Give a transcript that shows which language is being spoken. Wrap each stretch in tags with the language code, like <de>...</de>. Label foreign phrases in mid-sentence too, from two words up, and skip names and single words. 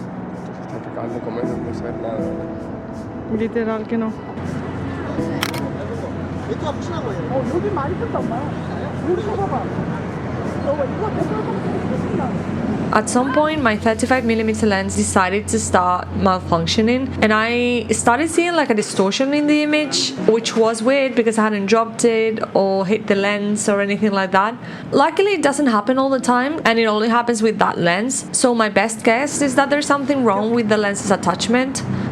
<es>Está acabando de comer, no puede ser nada. Literal que no.</es> <ko>매트가 푸신한 거예요. 여기 많이 뜬다 엄마. 우리 거 봐봐. 이거 됐어.</ko> <en>At some point, my 35mm lens decided to start malfunctioning, and I started seeing like a distortion in the image, which was weird because I hadn't dropped it or hit the lens or anything like that. Luckily, it doesn't happen all the time, and it only happens with that lens, so my best guess is that there's something wrong with the lens's attachment.</en>